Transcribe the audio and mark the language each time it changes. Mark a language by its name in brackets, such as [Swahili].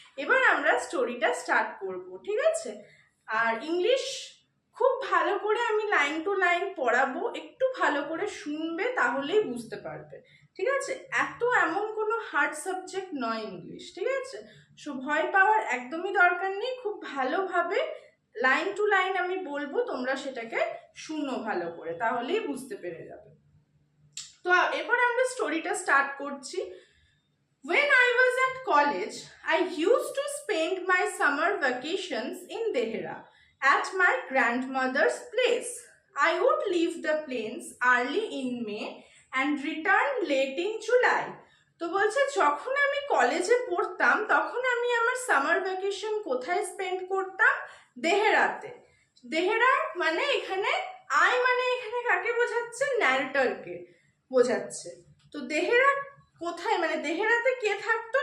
[Bangla] এবার আমরা স্টোরিটা স্টার্ট করব, ঠিক আছে? আর ইংলিশ খুব ভালো করে আমি লাইন টু লাইন পড়াবো, একটু ভালো করে শুনবে তাহলেই বুঝতে পারবে, ঠিক আছে? এমন কোনো হার্ড সাবজেক্ট নয় ইংলিশ, ঠিক আছে? সো ভয় পাওয়ার একদমই দরকার নেই, খুব ভালোভাবে লাইন টু লাইন আমি বলবো, তোমরা সেটাকে শুনো ভালো করে, তাহলেই বুঝতে পেরে যাবে। তো এরপর আমরা স্টোরিটা স্টার্ট করছি। [English] When I was at college, I used to spend my summer vacations in Dehra at my grandmother's place. I would leave the plains early in May and return late in July. [Bangla] তো বলছে যখন আমি কলেজে পড়তাম তখন আমি আমার summer vacation কোথায় স্পেন্ড করতাম? দেহেরাতে। দেহেরা মানে এখানে মানে এখানে কাকে বোঝাচ্ছে? ন্যারেটরকে বোঝাচ্ছে। তো দেহেরা কোথায়, মানে দেহেরাতে কে থাকতো?